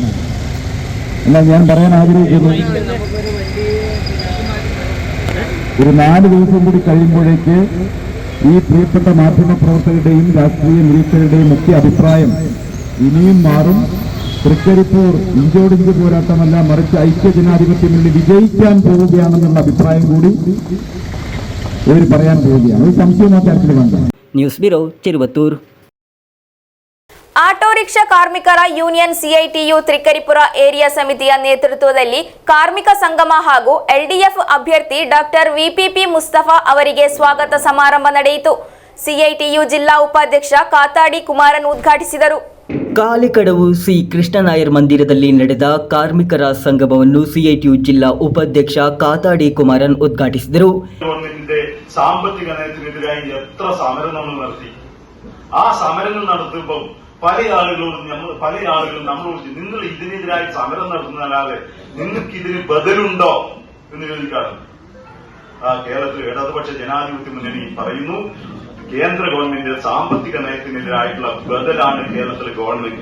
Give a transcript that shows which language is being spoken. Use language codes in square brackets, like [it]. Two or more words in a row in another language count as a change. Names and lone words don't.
[ml] എന്നാൽ ഞാൻ പറയാൻ ആഗ്രഹിക്കുന്നു, ഒരു 4 ദിവസം കൂടി കഴിയുമ്പോഴേക്ക് ഈ പ്രിയപ്പെട്ട മാധ്യമപ്രവർത്തകരുടെയും രാഷ്ട്രീയ നിരീക്ഷകരുടെയും ഒക്കെ അഭിപ്രായം ഇനിയും മാറും. തൃക്കരിപ്പൂർ ഇഞ്ചോടിഞ്ച് പോരാട്ടമല്ല, മറിച്ച് ഐക്യജനാധിപത്യം മുന്നിൽ വിജയിക്കാൻ പോവുകയാണെന്നുള്ള അഭിപ്രായം കൂടി ഇവർ പറയാൻ പോവുകയാണ്. ഒരു സംശയം ആ കാര്യത്തിൽ വേണ്ട. [kn] ನ್ಯೂಸ್ ಬ್ಯೂರೋ ಚೆರುವತ್ತೂರು. ಆಟೋ ರಿಕ್ಷಾ ಕಾರ್ಮಿಕರ ಯೂನಿಯನ್ CITU ತ್ರಿಕರಿಪುರ ಏರಿಯಾ ಸಮಿತಿಯ ನೇತೃತ್ವದಲ್ಲಿ ಕಾರ್ಮಿಕ ಸಂಗಮ ಹಾಗೂ LDF ಅಭ್ಯರ್ಥಿ ಡಾಕ್ಟರ್ VPP ಮುಸ್ತಫಾ ಅವರಿಗೆ ಸ್ವಾಗತ ಸಮಾರಂಭ ನಡೆಯಿತು. CITU ಜಿಲ್ಲಾ ಉಪಾಧ್ಯಕ್ಷ ಕಾತಾಡಿ ಕುಮಾರನ್ ಉದ್ಘಾಟಿಸಿದರು. ಕಾಲಿಕಡವು ಸಿ ಕೃಷ್ಣನಾಯರ್ ಮಂದಿರದಲ್ಲಿ ನಡೆದ ಕಾರ್ಮಿಕರ ಸಂಗಮವನ್ನು CITU ಜಿಲ್ಲಾ ಉಪಾಧ್ಯಕ್ಷ ಕಾತಾಡಿ ಕುಮಾರನ್ ಉದ್ಘಾಟಿಸಿದರು. [ml] സാമ്പത്തിക നയത്തിനെതിരായി എത്ര സമരം നമ്മൾ നടത്തി. ആ സമരങ്ങൾ നടത്തുമ്പോൾ പല ആളുകളും നമ്മളോട് നിങ്ങൾ ഇതിനെതിരായി സമരം നടത്തുന്നതല്ലാതെ നിങ്ങൾക്ക് ഇതിന് ബദലുണ്ടോ എന്ന് ചോദിക്കാറ്. കേരളത്തിൽ ഇടതുപക്ഷ ജനാധിപത്യ മുന്നണി പറയുന്നു, കേന്ദ്ര ഗവൺമെന്റ് സാമ്പത്തിക നയത്തിനെതിരായിട്ടുള്ള ബദലാണ് കേരളത്തിലെ ഗവൺമെന്റ്.